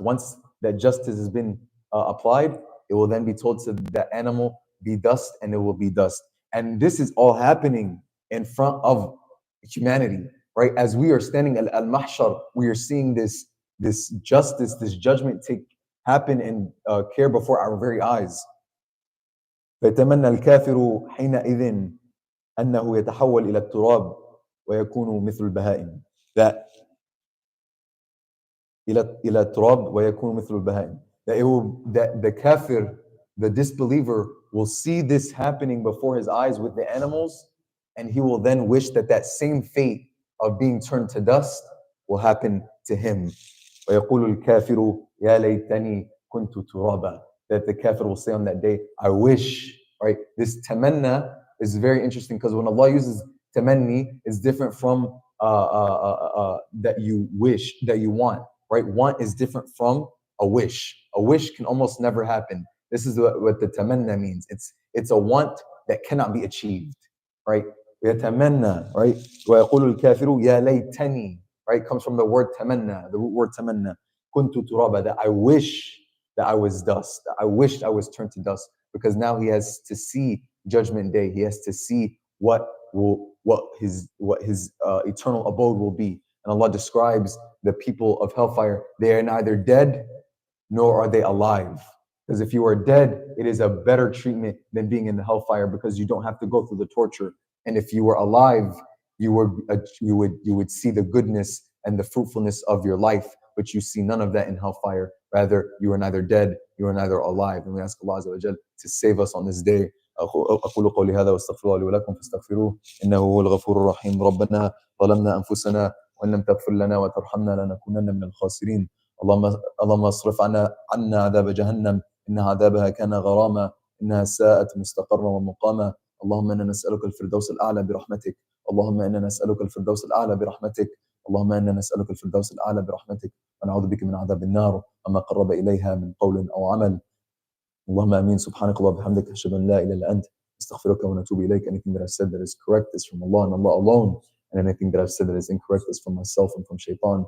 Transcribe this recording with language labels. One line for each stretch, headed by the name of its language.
English: Once that justice has been applied, it will then be told to that animal, be dust, and it will be dust. And this is all happening in front of humanity, right? As we are standing at al-mahshar, we are seeing this this justice, this judgment take happen and care before our very eyes.
Arabic: فيتمنى الكافر حينئذ أنه يتحول إلى التراب ويكون مثل البهائم. That إلى التراب ويكون مثل البهائم.
English: That it will, that the kafir, the disbeliever, will see this happening before his eyes with the animals, and he will then wish that that same fate of being turned to dust will happen to him.
Arabic: ويقول الكافر يا ليتني كنت ترابا.
English: That the kafir will say on that day, I wish, right? This tamanna is very interesting because when Allah uses tamanni, it's different from that you wish, that you want, right? Want is different from a wish. A wish can almost never happen. This is what the tamanna means. It's a want that cannot be achieved, right?
Arabic: يتمنى, right? ويقول الكافر يا ليتني, right?
English: Comes from the word tamanna, the root word tamanna.
Arabic: كنت ترابا,
English: that I wish that I was dust. That I wished I was turned to dust, because now he has to see Judgment Day. He has to see what his eternal abode will be. And Allah describes the people of hellfire. They are neither dead nor are they alive. Because if you are dead, it is a better treatment than being in the hellfire, because you don't have to go through the torture. And if you were alive, you would see the goodness and the fruitfulness of your life, but you see none of that in hellfire. Rather, you are neither dead, you are neither alive. And we ask Allah Azza wa Jal to save us on this day.
Arabic: أقول قولي هذا واستغفر الله لي ولكم فاستغفروه إنه هو الغفور الرحيم. ربنا ظلمنا أنفسنا وإن لم تغفر لنا وترحمنا لنكونن من الخاسرين. اللهم اصرف عنا عذاب جهنم إن عذابها كان غراما إنها ساءت مستقرا ومقاما. اللهم إنا نسألك الفردوس الأعلى برحمتك. اللهم إنا نسألك الفردوس الأعلى برحمتك. اللهم إنا نسألك الفردوس الأعلى برحمتك ونعوذ بك من عذاب النار وما قرب إليها من قول أو عمل. اللهم آمين. سبحانك اللهم وبحمدك أشهد أن لا إله إلا أنت أستغفرك ونتوب إليك.
English: Anything that I've said that is correct is from Allah and Allah alone, and anything that I've said that is incorrect is from myself and from shaitan.